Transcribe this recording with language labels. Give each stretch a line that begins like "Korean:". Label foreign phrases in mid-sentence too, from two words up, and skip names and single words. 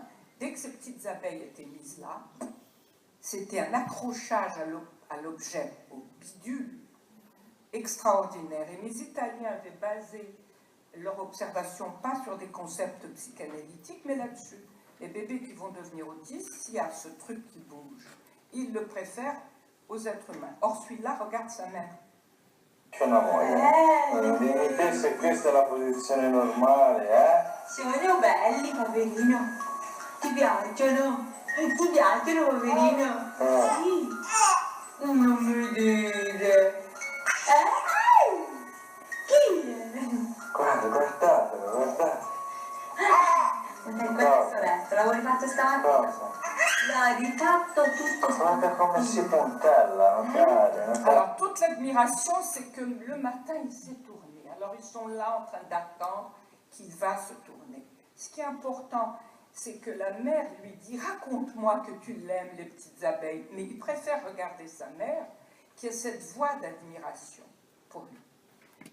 French: Dès que ces petites abeilles étaient mises là, c'était un accrochage à l'objet, au bidule, extraordinaire. Et mes Italiens avaient basé leur observation pas sur des concepts psychanalytiques, mais là-dessus. Les bébés qui vont devenir autistes, s'il y a ce truc qui bouge, ils le préfèrent aux êtres humains. Or, celui-là regarde sa mère.
Italian: C'è una moglie. Dimmi te se questa è la posizione normale, Sono belli, poverino. Ti piacciono? Ti piacciono, poverino? Sì. Non mi dire. Chi è? Guardatelo, guardate. Questo letto, la vuoi fatto stamattina? Cosa? L'ha rifatto tutto Guarda come si puntellano, cade.
French: Alors, toute l'admiration, c'est que le matin, il s'est tourné. Alors, ils sont là en train d'attendre qu'il va se tourner. Ce qui est important, c'est que la mère lui dit « Raconte-moi que tu l'aimes, les petites abeilles ». Mais il préfère regarder sa mère, qui a cette voix d'admiration pour lui.